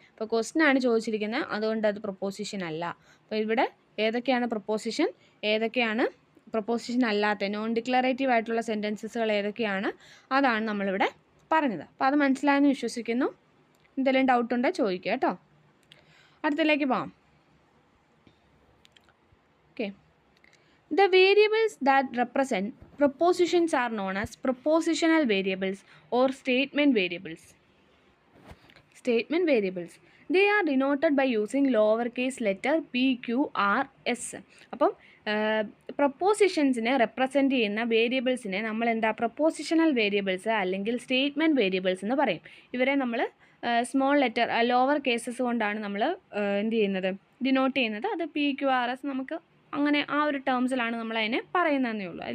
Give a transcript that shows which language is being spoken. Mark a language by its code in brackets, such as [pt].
[ml] അപ്പോൾ ക്വസ്റ്റ്യൻ ആണ് ചോദിച്ചിരിക്കുന്നത്, അതുകൊണ്ട് അത് പ്രപ്പോസിഷൻ അല്ല. അപ്പോൾ ഇവിടെ ഏതൊക്കെയാണ് പ്രപ്പോസിഷൻ, ഏതൊക്കെയാണ് പ്രപ്പോസിഷൻ അല്ലാത്ത നോൺ ഡിക്ലറേറ്റീവ് ആയിട്ടുള്ള സെൻറ്റൻസസുകൾ ഏതൊക്കെയാണ്, അതാണ് നമ്മളിവിടെ പറഞ്ഞത്. അപ്പോൾ അത് മനസ്സിലായെന്ന് വിശ്വസിക്കുന്നു. എന്തെങ്കിലും ഡൗട്ട് ഉണ്ടെങ്കിൽ ചോദിക്കുക കേട്ടോ. അടുത്തതിലേക്ക് പോകാം. Okay. [en] The variables that represent propositions are known as propositional variables or statement variables. Statement variables. They are denoted by using lowercase letter p, q, r, s. [ml] അപ്പം പ്രപ്പോസിഷൻസിനെ റെപ്രസെൻ്റ് ചെയ്യുന്ന വേരിയബിൾസിനെ നമ്മൾ എന്താ പ്രപ്പോസിഷണൽ വേരിയബിൾസ് അല്ലെങ്കിൽ സ്റ്റേറ്റ്മെൻറ്റ് വേരിയബിൾസ് എന്ന് പറയും. ഇവരെ നമ്മൾ small letter lower cases കൊണ്ടാണ് നമ്മൾ എന്ത് ചെയ്യുന്നത്, ഡിനോട്ട് ചെയ്യുന്നത്. അത് പി, ക്യു, ആർ, എസ് നമുക്ക് അങ്ങനെ ആ ഒരു ടേംസിലാണ് നമ്മൾ അതിനെ പറയുന്നതെന്നേ ഉള്ളൂ.